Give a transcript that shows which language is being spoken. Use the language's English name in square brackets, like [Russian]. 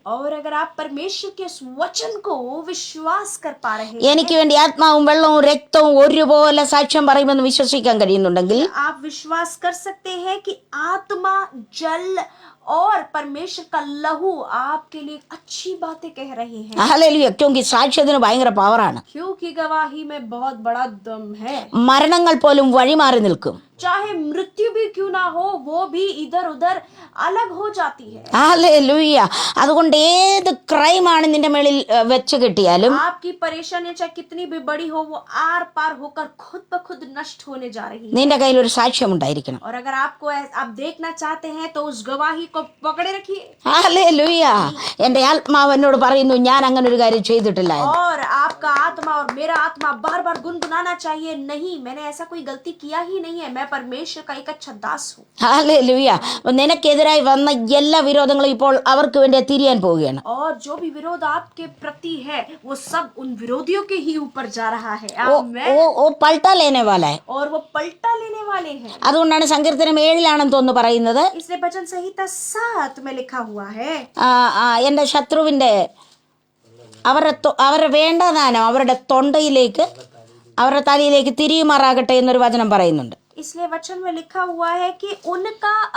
[Hindi] और अगर आप परमेश्वर के उस वचन को विश्वास कर पा रहे हैं, [Malayalam] എനിക്ക് വേണ്ടി ആത്മാവും വെള്ളവും രക്തവും ഒരുപോലെ സാക്ഷ്യം പറയുമെന്ന് വിശ്വസിക്കാൻ കഴിയുന്നുണ്ടെങ്കിൽ, [Hindi] आप विश्वास कर सकते हैं कि आत्मा, जल और परमेश्वर का लहू आपके लिए अच्छी बातें कह रही हैं, [Malayalam] ഹല്ലേലൂയ. [Hindi] ക്യോങ്കി [Malayalam] സാക്ഷ്യത്തിന് ഭയങ്കര പവറാണ്. [Hindi] क्योंकि गवाही में बहुत बड़ा दम है. [Malayalam] മരണങ്ങൾ പോലും വഴിമാറി നിൽക്കും. [Hindi] चाहे मृत्यु भी क्यों ना हो, वो भी इधर उधर अलग हो जाती है. [Malayalam] ഹല്ലേലൂയ. അതുകൊണ്ട് ഏത് ക്രൈമാണ് നിന്റെ മേളിൽ വെച്ച് കിട്ടിയാലും, [Hindi] आपकी परेशानी चाहे कितनी भी बड़ी हो, वो आर पार होकर खुद ब खुद नष्ट होने जा रही है. [Malayalam] നിന്റെ കയ്യിൽ ഒരു സാക്ഷ്യം ഉണ്ടായിരിക്കണം. [Hindi] और अगर आपको आप देखना चाहते हैं तो उस गवाही को पकड़े रखिए. [Malayalam] ഹല്ലേലൂയ. എൻ്റെ ആത്മാവ് എന്നോട് പറയുന്നു, ഞാൻ അങ്ങനെ ഒരു കാര്യം ചെയ്തിട്ടില്ല എന്ന്. [Hindi] और आपका आत्मा और मेरा आत्मा बार बार गुनगुनाना चाहिए, नहीं मैंने ऐसा कोई गलती किया ही नहीं है, मैं परमेश्वर का एक अच्छा दास हूँ. [Malayalam] ഹല്ലേലൂയ. നിനക്കെതിരായി വന്ന എല്ലാ വിരോധങ്ങളും ഇപ്പോൾ അവർക്ക് വേണ്ടി തിരിയാൻ പോവുകയാണ്. [Hindi] और जो भी विरोध आपके प्रति है वो सब उन विरोधियों के ही ऊपर जा रहा है. आमेन. ഓ പൾട്ടാ ലേനെ വാലാ ഹൈ. और वो पलटा लेने वाले हैं. [Malayalam] അതുകൊണ്ടാണ് സങ്കീർത്തനം 7 തോന്നുന്നു പറയുന്നത്, [Hindi] इसलिए भजन संहिता 7 में लिखा हुआ है, [Malayalam] എൻ്റെ ശത്രുവിൻ്റെ അവരുടെ വേണ്ടദാനം അവരുടെ തൊണ്ടയിലേക്ക് അവരുടെ തലയിലേക്ക് തിരിയുമാറാകട്ടെ എന്നൊരു വചനം പറയുന്നുണ്ട്. [Hindi] इसलिए वचन में लिखा हुआ है कि उनका